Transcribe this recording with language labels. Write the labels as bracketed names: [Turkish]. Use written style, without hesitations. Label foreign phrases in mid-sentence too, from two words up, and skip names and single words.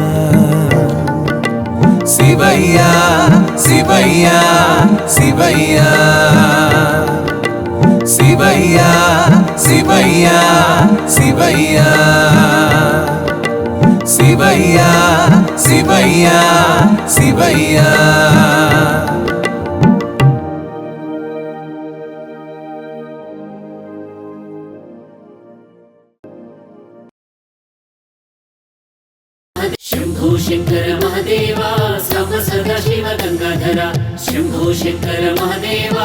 [Telugu] శివయ్య శివయ్య శివయ్య శివయ్య శివయ్య శివయ్య శివయ్య శివయ్య శివయ్య [Hindi] शंभो शंकर महादेवा साम सदा शिव गंगाधरा शंभो शंकर महादेवा